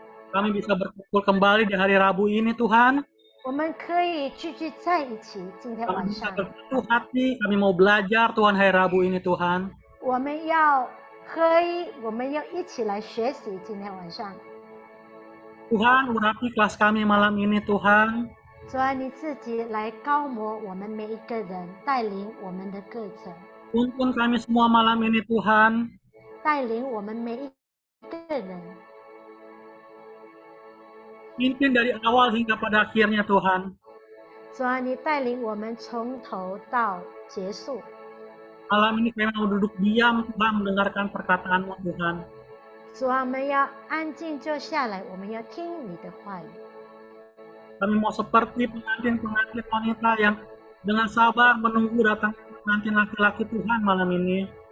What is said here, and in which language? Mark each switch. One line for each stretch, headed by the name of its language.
Indonesian: Kami bisa berkumpul kembali di hari Rabu ini Tuhan.
Chinese: 我们可以聚集在一起，今天晚上。
Indonesian: Kami bersatu hati, kami mau belajar Tuhan hari Rabu ini Tuhan.
Chinese: 我们要一起来学习今天晚上。
Indonesian: Tuhan, urapi kelas kami malam ini Tuhan.
Chinese: 主啊，你自己来高摩我们每一个人，带领我们的课程。
Indonesian: Tuntun kami semua malam ini Tuhan.
Chinese: 带领我们每一个人。
Indonesian: Pimpin dari awal hingga pada akhirnya Tuhan.
Chinese: 主啊，你带领我们从头到结束。
Indonesian: Malam ini kami mau duduk diam Tuhan mendengarkan perkataan-Mu Tuhan.
Chinese: 主啊，我们要安静坐下来，我们要听你的话语。
Indonesian: Kami mau seperti pengantin-pengantin wanita yang dengan sabar menunggu datang pengantin laki-laki Tuhan malam ini.